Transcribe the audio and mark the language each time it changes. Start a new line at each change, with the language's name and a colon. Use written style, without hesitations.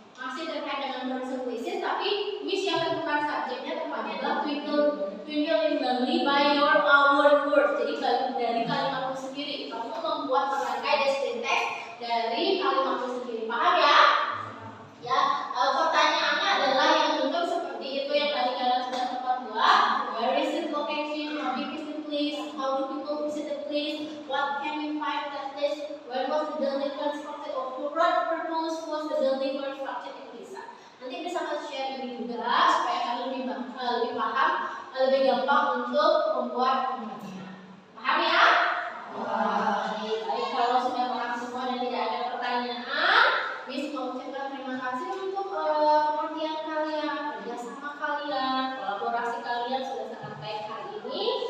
Indonesian: Masih terkait dengan tourism places, tapi Miss yang tentukan subjeknya tepatnya adalah
English: Twinkling Language by your own words.
Indonesian: Jadi dari kalimatmu sendiri, kamu membuat merangkai descriptive text dari kalimatmu sendiri. Paham ya? Ya, pertanyaannya adalah yang bentuk seperti itu yang tadi kalian sudah sempat buat.
English: Where is the location? How big is the place? How do people visit the place? What can we find at that place? When was the building constructed? Or for what purpose was the building constructed?
Indonesian: Itu bisa. Nanti bisa share ini juga supaya kalian lebih paham, lebih gampang untuk membuat pembahasan. Paham ya? Baik, kalau sudah paham semua dan tidak ada pertanyaan, Miss mengucapkan terima kasih untuk pengertian kalian, kerjasama kalian, kolaborasi kalian sudah sangat baik hari ini.